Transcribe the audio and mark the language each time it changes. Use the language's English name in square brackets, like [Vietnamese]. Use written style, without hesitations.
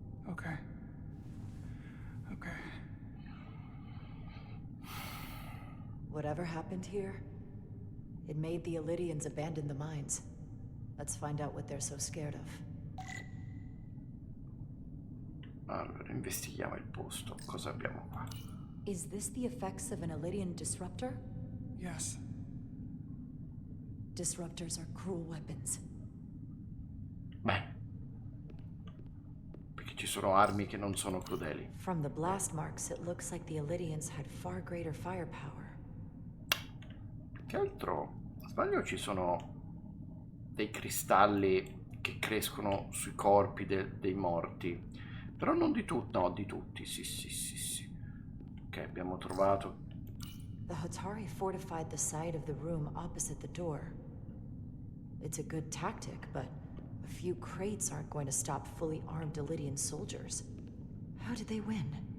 [English] Okay. Okay. Whatever happened here, it made the Illidians abandon the mines. Let's find out what they're so scared of. [Italian] Allora, investighiamo il posto. Cosa abbiamo qua? [English] Is this the effects of an Illidian disruptor? Yes. Disruptors are cruel weapons. [Italian] Beh, perché ci sono armi che non sono crudeli. [English] From the blast marks, it looks like the Illidians had far greater firepower. [Italian] Che altro? Sbaglio, ci sono dei cristalli che crescono sui corpi dei morti. Però non di tutti, no, di tutti, sì. Ok, abbiamo trovato. [English] The Hotari fortified the side of the room opposite the door. It's a good tactic, but a few crates aren't going to stop fully armed Illidian soldiers. How did they win?